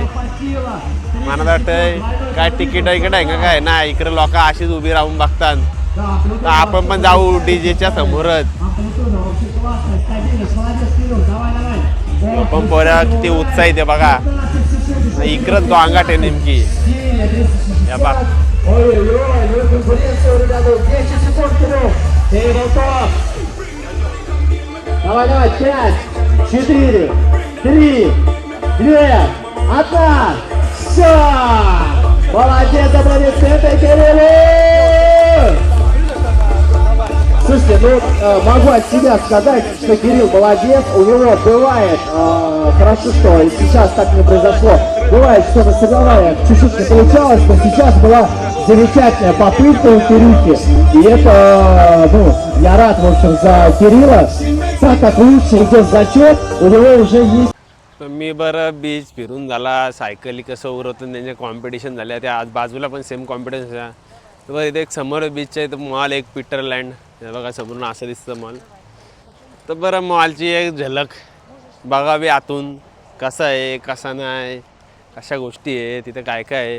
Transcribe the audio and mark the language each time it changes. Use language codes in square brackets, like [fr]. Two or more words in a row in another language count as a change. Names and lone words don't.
[mr] मला वाटतंय काय तिकीट आहे का काय ना, इकडे लोक अशीच उभी राहून बघतात. तर आपण पण जाऊ डीजेच्या समोरच. पण पोरा किती उत्साहित आहे बघा. इकडं दोंगाट आहे नेमकी. या बघ [ru] Давай, давай, 5, 4, 3, 2, 1. Все! Молодец, аплодисменты Кириллу! Слушайте, ну, могу от себя сказать, что Кирилл молодец. У него бывает, хорошо, что сейчас так не произошло, бывает, что на соревнованиях чуть-чуть не получалось, но сейчас была замечательная попытка у Кирюхи. И это, ну, я рад, в общем, за Кирилла. Так как лучше идет зачет, у него уже есть... [mr] मी बरं बीच फिरून झाला, सायकली कसं उरवतं त्यांच्या कॉम्पिटिशन झाल्या. त्या आज बाजूला पण सेम कॉम्पिटिशन झाला. तर बघा इथे एक समोर बीच आहे, तर मॉल एक पीटरलँड हे बघा समोरून असं दिसतं मॉल. तर बरं मॉलची एक झलक बघावी आतून, कसं आहे कसा नाही, कशा गोष्टी आहे तिथे काय काय आहे.